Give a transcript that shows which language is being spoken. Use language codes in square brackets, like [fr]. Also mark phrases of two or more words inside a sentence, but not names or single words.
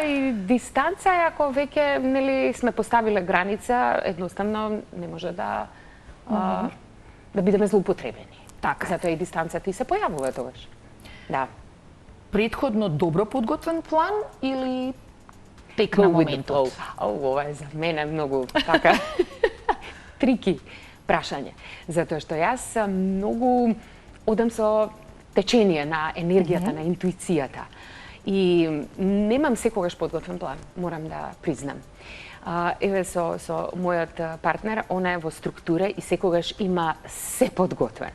[mk] и дистанца е ако веќе нели сме поставиле граница, едноставно не може да да бидеме злоупотребени. Така. Затоа и дистанцата и се појавува тогаш. Да. Предходно добро подготвен план или тек на [en] Go with the [mk] моментот? [en] flow. [mk] Ова е за мене многу така трики прашање. Затоа што јас многу одам со течение на енергијата, на интуицијата. И немам секогаш подготвен план, морам да признам. Еве со мојот партнер, она е во структура и секогаш има се подготвен.